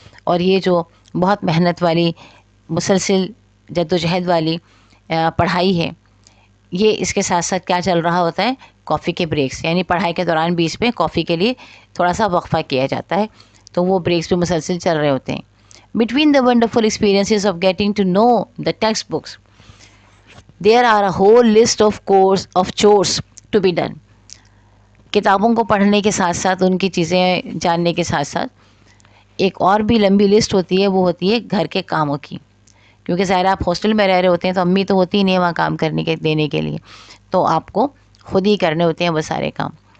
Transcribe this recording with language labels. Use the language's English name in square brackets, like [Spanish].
[Urdu] اور یہ جو بہت محنت والی مسلسل جدوجہد والی پڑھائی ہے, یہ اس کے ساتھ ساتھ کیا چل رہا ہوتا ہے؟ کافی کے بریکس. یعنی پڑھائی کے دوران بیچ میں کافی کے لیے تھوڑا سا وقفہ کیا جاتا ہے, تو وہ بریکس بھی مسلسل چل رہے ہوتے ہیں. [English] Between the wonderful experiences of getting to know the textbooks there are a whole list of chores to be done. [Urdu] کتابوں کو پڑھنے کے ساتھ ساتھ, ان کی چیزیں جاننے کے ساتھ ساتھ ایک اور بھی لمبی لسٹ ہوتی ہے, وہ ہوتی ہے گھر کے کاموں کی. کیونکہ ظاہر آپ ہاسٹل میں رہ رہے ہوتے ہیں تو امی تو ہوتی ہی نہیں ہے وہاں کام کرنے کے دینے کے لیے, تو آپ کو خود ہی کرنے ہوتے ہیں وہ سارے کام.